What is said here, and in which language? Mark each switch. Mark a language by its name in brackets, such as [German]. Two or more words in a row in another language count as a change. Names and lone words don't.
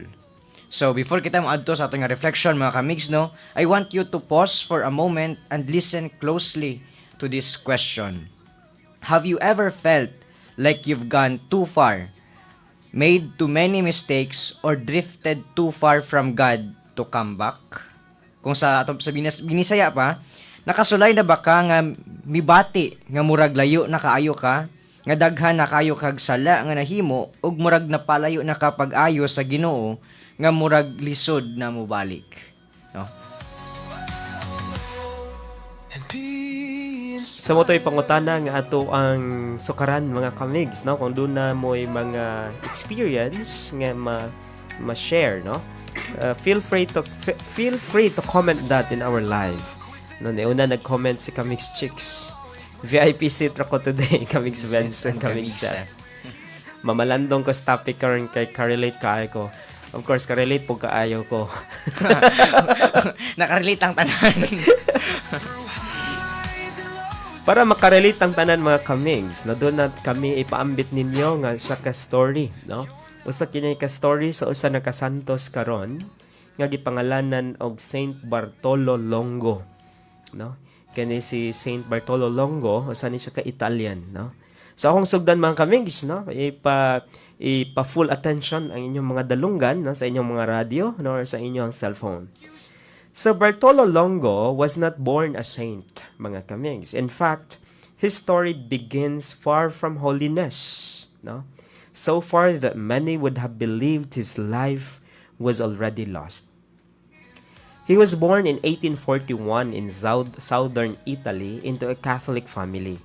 [Cebuano] So before kita maadto sa atong reflection mga kamigs, [English] I want you to pause for a moment and listen closely to this question. Have you ever felt like you've gone too far, made too many mistakes, or drifted too far from God to come back? [Cebuano] Kung sa binisaya pa, nakasulay na ba ka nga mibati nga murag layo na kaayo ka, nga daghan na kayo kag sala nga nahimo, ug murag napalayo na kapag ayo sa Ginoo, nga murag lisod na mobalik. No? [English] And be [Cebuano] Sa mo to'y pangutana nga ato ang sukaran mga kamigs, no? Kung doon na mo'y mga experience nga ma-share, no? [English] Feel free to comment that in our live. [Cebuano] No, una nag-comment si Kamigs Chicks. [English] VIP seat [Cebuano] ako today, Kamigs Benson, Kamigs mamalandong ko sa topic karon kay karelate kaayo ko. Of course, karelate po kaayo ko. Nakarelate ang tanan. Para makarelate ang tanan mga kamigs, na doon na kami ipaambit ninyo nga sa ka-story, no? Usa kini ka-story sa usa na kasantos karon nga gipangalanan og Saint Bartolo Longo, no? Kani si Saint Bartolo Longo, usa ni siya ka Italian, no? So akong sugdan mga kamigs, no? Ipa [English] full attention [Cebuano] ang inyong mga dalunggan, no? Sa inyong mga radio, no? Or sa inyong cellphone. [English] So Bartolo Longo was not born a saint, [Cebuano] mga kamigs. [English] In fact, his story begins far from holiness, no? So far that many would have believed his life was already lost. He was born in 1841 in southern Italy into a Catholic family.